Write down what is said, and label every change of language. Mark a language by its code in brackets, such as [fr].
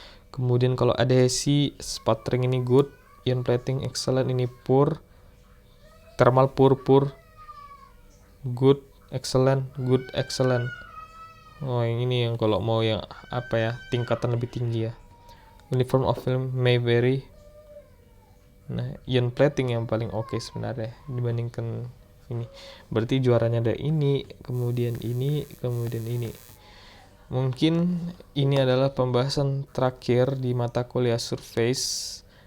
[id] Kemudian kalau adhesi, [en] sputtering ini good, ion plating excellent, ini poor, thermal poor, good, excellent, good, excellent. [id] Oh, yang ini yang kalau mau yang apa ya, tingkatan lebih tinggi ya. [en] Uniform of film may vary. [id] Nah, ion plating yang paling oke sebenarnya dibandingkan ini. Berarti juaranya ada ini, kemudian ini, kemudian ini. Mungkin ini adalah pembahasan terakhir di mata kuliah surface.